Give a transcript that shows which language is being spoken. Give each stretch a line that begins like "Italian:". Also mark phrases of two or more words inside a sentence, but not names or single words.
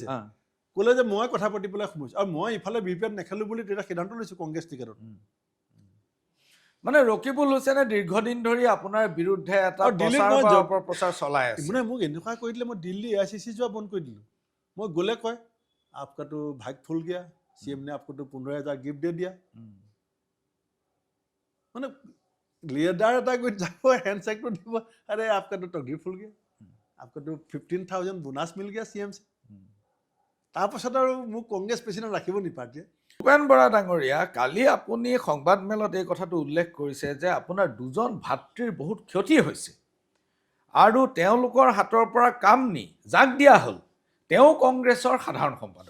Assamese: ক'লে যে মই কথা পাতি পেলাই সোমাইছোঁ, আৰু মই ইফালে বিহপুৰীয়াত নেখেলোঁ বুলি তেতিয়া সিদ্ধান্ত লৈছোঁ কংগ্ৰেছ টিকেটত। মানে ৰকিবুল হুছেইনে দীৰ্ঘদিন ধৰি আপোনাৰ বিৰুদ্ধে এটা প্ৰচাৰ চলাই আছে। মানে মোক এনেকুৱা কৰি দিলে, মই দিল্লী AICC যোৱা বন্ধ কৰি দিলোঁ। মই গ'লে কয়
Hindi: आपका तो भाग्य फूल गया, CM ने आपको तो 15,000 गिफ्ट दे दिया।
Assamese: মানে লিডাৰ এটা গৈ যাব, হেণ্ডশ্বেকটো দিব, আৰে
Hindi: आपका तो तकदीर फुल गया, आपका तो 15,000 बोनास मिल गया CM से।
Assamese: তাৰপাছত আৰু মোক
English: Congress president
Assamese: ৰাখিব নি পাৰ্টিয়ে? ভূপেন বৰা ডাঙৰীয়া, কালি আপুনি সংবাদ মেলত এই কথাটো উল্লেখ কৰিছে যে আপোনাৰ 2জন ভাতৃৰ বহুত ক্ষতি হৈছে, আৰু তেওঁলোকৰ হাতৰ পৰা কাম নি যাক দিয়া হ'ল তেওঁ কংগ্ৰেছৰ সাধাৰণ সম্পাদক।